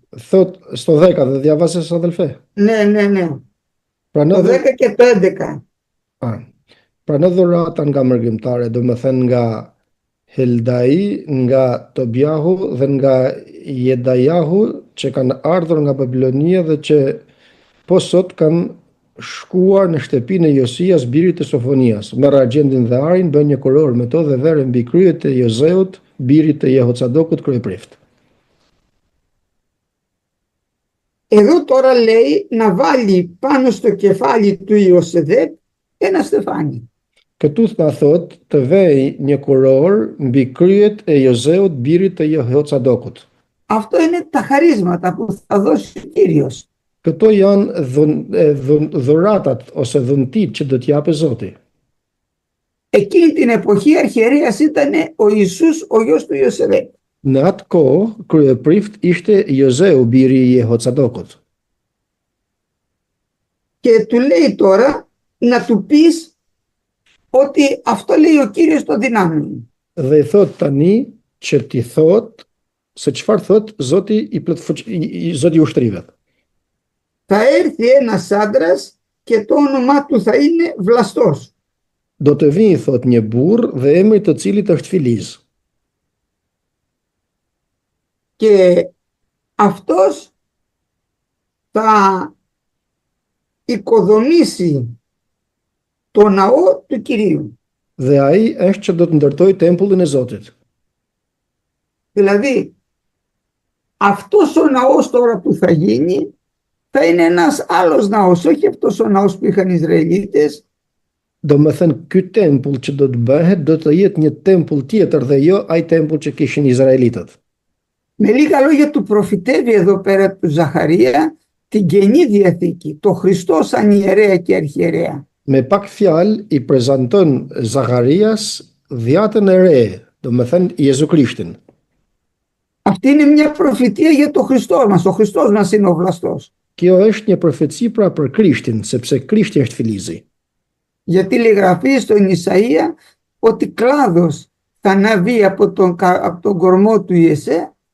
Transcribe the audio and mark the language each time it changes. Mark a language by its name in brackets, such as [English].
[Albanian] Thot [Greek] στο 10, δεν διαβάζεις αδελφέ? Ναι. Το 10 και το 11. [Albanian] Pranë dhurata nga mërgjimtare, do më thënë nga Heldai, nga Tobiahu dhe nga Jedajahu, që kanë ardhur nga Babilonia dhe që po sot kanë shkuar në shtëpinë e Josias, birit të Sofonias. Merr argjendin dhe arin, bën një kuror me to dhe verë mbi kryet e Jozeut, birit të Jehocadokut, kryeprift. [Greek] Εδώ τώρα λέει να βάλει πάνω στο κεφάλι του Ιωσεδέπ ένα στεφάνι. [Albanian] Këtu na thot të vej një kuror mbi kryet e Jozeut, birit të Jehocadokut. [Greek] Αυτό είναι τα χαρίσματα που θα δώσει ο Κύριος. [Albanian] Këto janë dhuratat ose dhuntit që do t'japë Zoti. [Greek] Εκείνη την εποχή αρχιερέας ήταν ο Ιησούς, ο γιος του Ιωσεδέπ. [Albanian] Në atë kohë, kryeprift ishte Jozeu, biri i Jehocadokut. [Greek] Και του λέει τώρα να του πεις ότι αυτό λέει ο Κύριος των δυνάμεων. [Albanian] Dhe i thot tani që ti thot se çfarë thot Zoti Zoti i ushtrive. [Greek] Θα έρθει ένας άντρας και το όνομά του θα είναι Βλαστός. [Albanian] Do të vinë, thot, një burr dhe emri të cilit është Filiz. [Greek] Και αυτός θα οικοδομήσει το ναό του Κυρίου. [Albanian] Dhe ai është që do të ndërtojë tempullin e Zotit. [Greek] Δηλαδή, αυτός ο ναός τώρα που θα γίνει θα είναι ένας άλλος ναός, όχι αυτός ο ναός που είχαν οι Ισραηλίτες. [Albanian] Do më thënë, ky tempull që do të bëhet, do të jetë një tempull tjetër dhe jo ai tempull që kishin Izraelitët. [Greek] Με λίγα λόγια του προφητεύει εδώ πέρα του Ζαχαρία την Καινή Διαθήκη, το Χριστό σαν ιερέα και αρχιερέα. [Albanian] Me pak fjalë i prezanton Zacharias dhjatën e re, do më thënë Jezu Krishtin. [Greek] Αυτή είναι μια προφητεία για το Χριστό μας. Ο Χριστός μας είναι ο Βλαστός. [Albanian] Kjo është një profeci pra për Krishtin, sepse Krishti është Filizi. [Greek] Γιατί λέει γραφή στον Ισαΐα ότι κλάδος θα αναβεί από τον κορμό του Ιεσέ.